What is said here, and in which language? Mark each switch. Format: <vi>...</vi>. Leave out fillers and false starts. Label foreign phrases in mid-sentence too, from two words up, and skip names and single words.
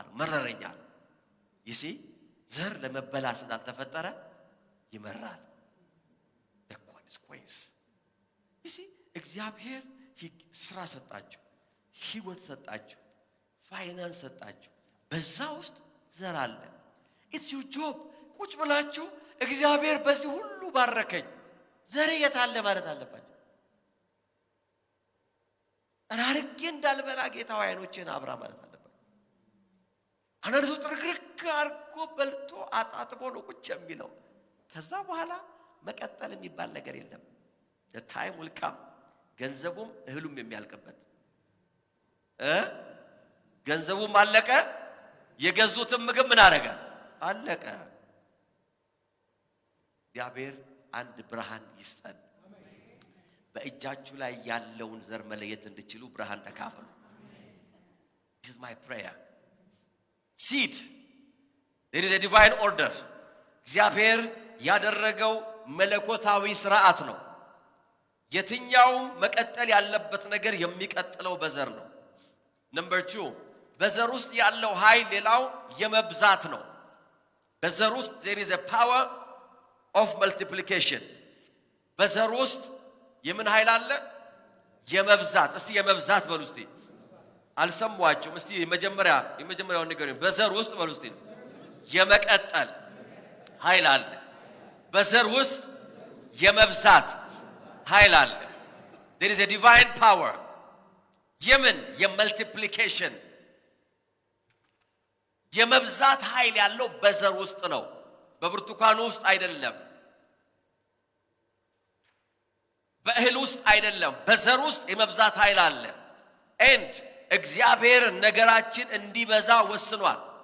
<am>መረረኛል። ይሲ ዘር ለመበላ ስላልተፈጠረ ይመራል።</am> <en>the consequence</en> <am>ይሲ እግዚአብሔር ስራ ሰጣችሁ፣ ህይወት ሰጣችሁ፣ ፋይናንስ ሰጣችሁ። በዛ ውስጥ ዘር አለ።</am> <en>it's your job</en> <am>ቁጭ ብላችሁ እግዚአብሔር በዚህ ሁሉ ባረከኝ ዘሬ የታለ ማለት አለባችሁ። አራርቄ እንዳልበላ ጌታው አይኖቼን አብራ ማለት አለባችሁ። አነርሱ ጥርግርግ አርጎ በልቶ አጣጥቦ ነው ቁጭ የሚለው። ከዛ በኋላ መቀጠል የሚባል ነገር የለም።</am> <en>the time will come</en> <am>ገንዘቡም እህሉም የሚያልቅበት ገንዘቡም አለቀ። የገዙትም ምግብ ምን አረገ? አለቀ። እግዚአብሔር አንድ ብርሃን ይስጠን። በእጃችሁ ላይ ያለውን ዘር መለየት እንድትችሉ ብርሃን ተካፈሉ። this</am> <en>is my prayer። seed there is a divine order።</en> <am>እግዚአብሔር ያደረገው መለኮታዊ ስርዓት ነው። የትኛውም መቀጠል ያለበት ነገር የሚቀጥለው በዘር ነው። number 2 በዘር ውስጥ ያለው ኃይል ሌላው የመብዛት ነው። በዘር ውስጥ</am> <en>there is a power of multiplication።</en> <am>በዘር ውስጥ የምን ኃይል አለ? የመብዛት። እስቲ የመብዛት በሉ እስቲ። አልሰማችሁም? እስቲ የመጀመሪያውን ንገሩኝ። በዘር ውስጥ በሉ እስቲ የመቀጠል ኃይል አለ። በዘር ውስጥ የመብዛት ኃይል አለ።</am> <en>there is a divine power</en> <am>የመልቲፕሊኬሽን የመብዛት ኃይል ያለው በዘር ውስጥ ነው፣ በብርቱካኑ ውስጥ አይደለም፣ በእህል ውስጥ አይደለም። በዘር ውስጥ የመብዛት ኃይል አለ። and እግዚአብሔር ነገራችን እንዲበዛ ወስኗል።</am>